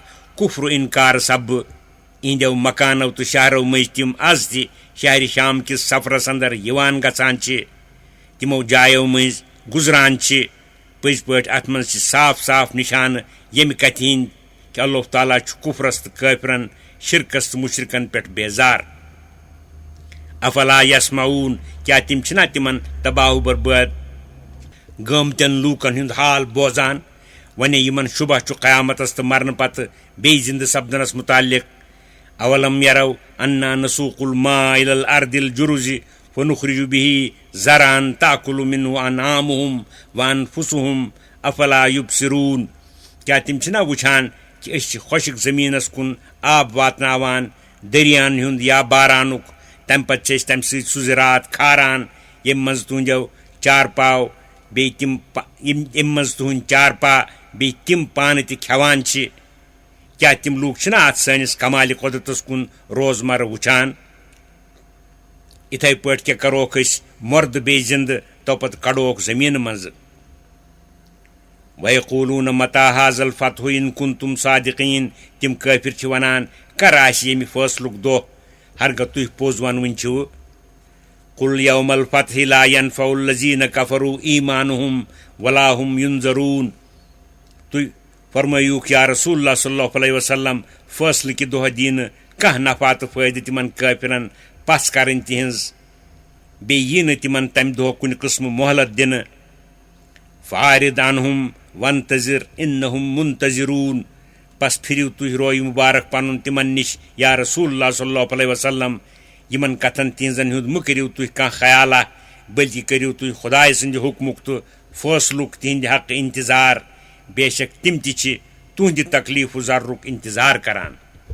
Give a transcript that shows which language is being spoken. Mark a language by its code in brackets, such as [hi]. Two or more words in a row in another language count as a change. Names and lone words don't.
[ks] کُفر انکار سببہٕ اِہنٛدٮ۪و مکانو تہٕ شہرو مٔنٛزۍ تِم آز تہِ شہرِ شام کِس سفرس انٛدر یِوان گژھان چھِ تِمو جایو مٔنٛزۍ گُزران چھِ پٔزۍ پٲٹھۍ اتھ منٛز چھِ صاف صاف نِشانہٕ ییٚمہِ کتھِ ہِنٛدۍ کہِ اللہ تعالیٰ چھُ کُفرس تہٕ کٲفرن شرکس تہٕ مُشرکن پٮ۪ٹھ بیزار [ar] افلا یسمعون [ks] کیا تِم چھِنا تِمن تباہ و برباد گٲمتٮ۪ن لوٗکن ہُنٛد حال بوزان وۄنۍ یِمن شُبہ چھُ قیامتس تہٕ مرنہٕ پتہٕ بیٚیہِ زِندٕ سپدنس مُتعلق [ar] اولم یرو انا نسوق الماء الى الارض الجرز فنخرج به زرعا تاكل منه انعامهم وانفسهم افلا يبصرون [ks] کیا تِم چھِنا وٕچھان کہِ أسۍ چھِ خۄشِک زٔمیٖنس کُن آب واتناوان دٔریاہن ہُنٛد یا بارانُک تمہِ پتہٕ چھِ أسۍ تمہِ سۭتۍ سُہ زِراعت کھاران ییٚمہِ منٛز تُہنٛدٮ۪و چارپاو بیٚیہِ تِم ییٚمہِ منٛز تُہنٛدۍ چارپا بیٚیہِ تِم پانہٕ تہِ کھٮ۪وان چھِ کیا تِم لوٗکھ چھِنا اتھ سٲنِس کمالہِ قۄدرتس کُن روزمرٕ وٕچھان یِتھے پٲٹھۍ کیٛاہ کروکھ أسۍ مۄردٕ بیٚیہِ زِندٕ توپتہٕ کڑوکھ زٔمیٖنہٕ منٛزٕ [ar] وَیقوٗلوٗنَ مَتَىٰ هَٰذَا الْفَتْحُ اِن كُنتُم صَادِقِیٖن [ks] تِم کٲفِر چھِ ونان کر آسہِ ییٚمہِ فٲصلُک دۄہ ہرگاہ تُہۍ پوٚز ونوٕنۍ چھِوٕ [ar] قُل یوم الفتح لا ينفع الذین کفروا ایٖمانُہم ولا هم ينظرون [ks] تُہۍ فرمٲیوٗکھ [ar] یا رسول اللہ صلی اللہ علیہ وسلم [ks] فٲصلہٕ کہِ دۄہ دِی نہٕ कह नफा तो फायदे तिमन काफिरन पस करन तिहंज बेयी न तिमन तम दो कुन किस्म मोहलत दिन [ar] فأعرض عنهم وانتظر إنهم منتظرون [ks] पस फिरिव तुह रोय मुबारक पनुन तिमन निश [ar] يا رسول الله صلى الله عليه وسلم [ks] यमन कथन तिहंजन हुद मु करिव तुह कह ख्याला बल्कि करिव तुह खुदाय संद हुक्मुक तो फैसलुक तिहंद हक इंतजार बेशक तिम ति तुहद तकलीफ जर्रुक इंतजार करान।